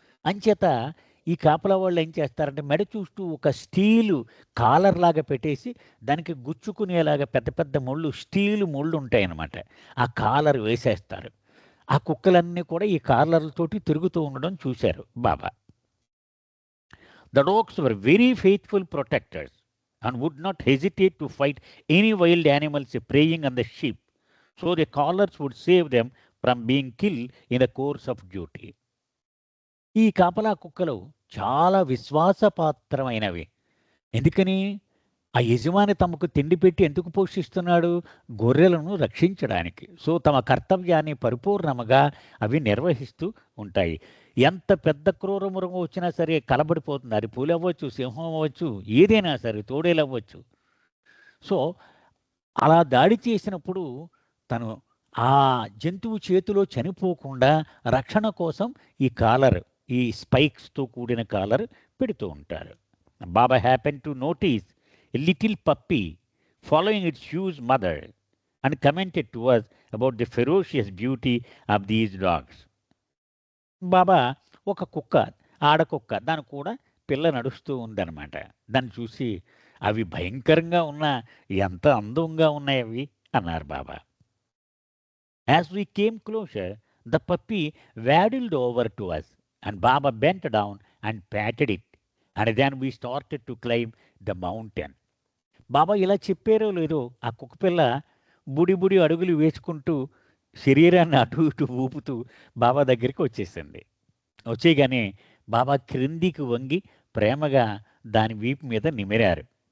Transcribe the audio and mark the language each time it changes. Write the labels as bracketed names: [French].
[Telugu] అంచేత ఈ కాపలా వాళ్ళు ఏం చేస్తారంటే మెడ చూస్తూ ఒక స్టీలు కాలర్ లాగా పెట్టేసి దానికి గుచ్చుకునేలాగా పెద్ద పెద్ద ముళ్ళు, స్టీలు ముళ్ళు ఉంటాయన్నమాట. ఆ కాలర్ వేసేస్తారు. ఆ కుక్కలన్నీ కూడా ఈ కాలర్లతోటి తిరుగుతూ ఉండడం చూశారు బాబా. [English] The dogs were very faithful protectors and would not hesitate to fight any wild animals preying on the sheep, so the collars would save them from being killed in the course of duty. [Telugu] ఈ కాపలా కుక్కలు చాలా విశ్వాసపాత్రమైనవి. ఎందుకని? ఆ యజమాని తమకు తిండి పెట్టి ఎందుకు పోషిస్తున్నాడు? గొర్రెలను రక్షించడానికి. సో తమ కర్తవ్యాన్ని పరిపూర్ణముగా అవి నిర్వహిస్తూ ఉంటాయి. ఎంత పెద్ద క్రూర మృగం వచ్చినా సరే కలబడిపోతుంది. అది పులి అవ్వచ్చు, సింహం అవ్వచ్చు, ఏదైనా సరే, తోడేలు అవ్వచ్చు. సో అలా దాడి చేసినప్పుడు తను ఆ జంతువు చేతిలో చనిపోకుండా రక్షణ కోసం ఈ కాలర్, ఈ స్పైక్స్తో కూడిన కాలర్ పెడుతూ ఉంటారు. [English] Baba happen to notice a little puppy following its huge mother and commented to us about the ferocious beauty of these dogs. [Telugu] బాబా ఒక కుక్క, ఆడకుక్క, దాని కూడా పిల్ల నడుస్తూ ఉందన్నమాట. దాన్ని చూసి అవి భయంకరంగా ఉన్నా ఎంత అందంగా ఉన్నాయి అవి అన్నారు బాబా. [English] As we came closer the puppy waddled over to us and Baba bent down and patted it and then we started to climb the mountain. [Telugu] బాబా ఇలా చెప్పారో లేదో ఆ కుక్కపిల్ల బుడి బుడి అడుగులు వేసుకుంటూ శరీరాన్ని అటు ఇటు ఊపుతూ బాబా దగ్గరికి వచ్చేసింది. వచ్చేయగానే బాబా క్రిందికి వంగి ప్రేమగా దాని వీపు మీద నిమిరారు.